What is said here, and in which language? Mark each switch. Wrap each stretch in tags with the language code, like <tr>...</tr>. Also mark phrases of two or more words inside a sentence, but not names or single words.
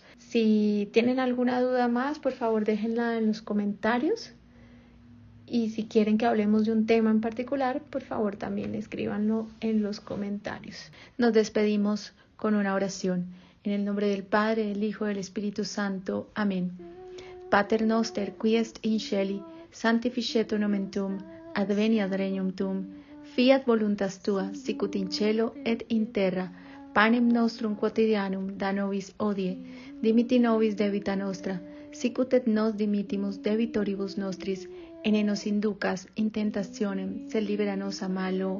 <es>Si tienen alguna duda más, por favor déjenla en los comentarios. Y si quieren que hablemos de un tema en particular, por favor también escríbanlo en los comentarios. Nos despedimos con una oración. En el nombre del Padre, del Hijo y del Espíritu Santo. Amén.</es> <la>Pater noster, qui est in celi, sanctificetur nomen tuum, adveniat regnum tuum, fiat voluntas tua, sicut in cielo et in terra. Panem nostrum quotidianum da nobis hodie, dimiti nobis debita nostra, sicut et nos dimittimus debitoribus nostris, et ne nos inducas in tentationem, sed libera nos a malo.</la>